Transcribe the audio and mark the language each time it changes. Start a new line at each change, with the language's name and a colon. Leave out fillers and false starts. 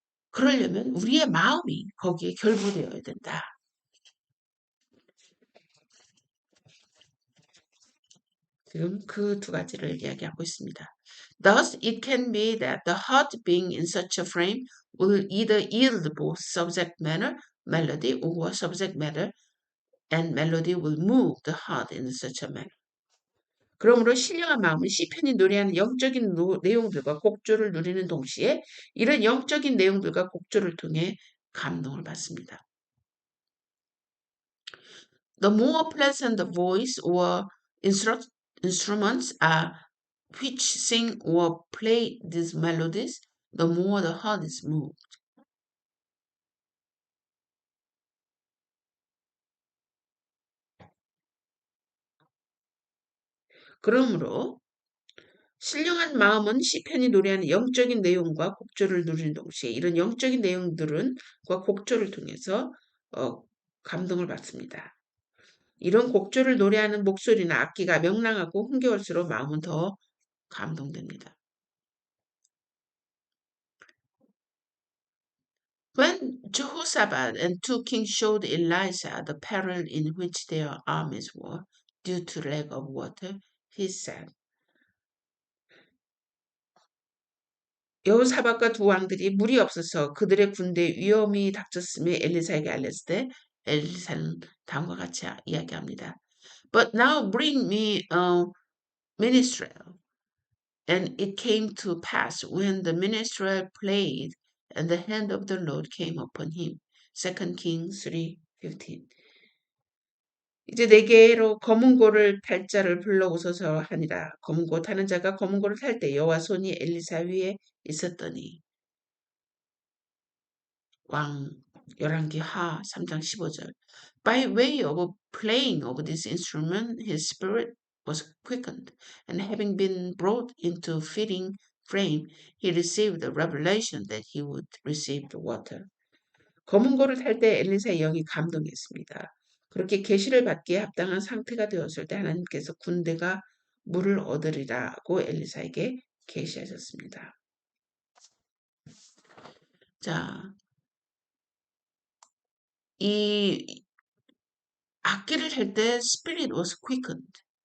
Korean: 그러려면 우리의 마음이 거기에 결부되어야 된다. 지금 그 두 가지를 이야기하고 있습니다.
English: Thus, it can be that the heart being in such a frame will either yield both subject matter, melody, or subject matter and melody will move the heart in such a manner.
Korean: 그러므로 신령한 마음은 시편이 노래하는 영적인 내용들과 곡조를 누리는 동시에 이런 영적인 내용들과 곡조를 통해 감동을 받습니다.
English: The more pleasant the voice or instruments are which sing or play these melodies, the more the heart is moved.
Korean: 그러므로 신령한 마음은 시편이 노래하는 영적인 내용과 곡조를 누리는 동시에 이런 영적인 내용들과 곡조를 통해서 감동을 받습니다. 이런 곡조를 노래하는 목소리나 악기가 명랑하고 흥겨울수록 마음은 더 감동됩니다.
English: When Jehoshaphat and two kings showed Elisha the peril in which their armies were due to lack of water, he said,
Korean: 여호사밧과 두 왕들이 물이 없어서 그들의 군대에 위험이 닥쳤음에 엘리사에게 알렸을 때 엘리사는 다음과 같이 이야기합니다.
English: But now bring me a minstrel. And it came to pass when the minstrel played and the hand of the Lord came upon him. 2 Kings 3:15.
Korean: 이제 내게로 검은고를 탈 자를 불러오소서 하니라. 검은고 타는 자가 검은고를 탈 때 여호와 손이 엘리사 위에 있었더니 왕 열왕기 하 3장 15절.
English: By way of playing of this instrument, his spirit was quickened, and having been brought into fitting frame, he received the revelation that he would receive the water.
Korean: 검은 고를 탈 때 엘리사의 영이 감동했습니다. 그렇게 계시를 받기에 합당한 상태가 되었을 때 하나님께서 군대가 물을 얻으리라고 엘리사에게 계시하셨습니다. 자, 이 악기를 할 때
English: spirit was quickened.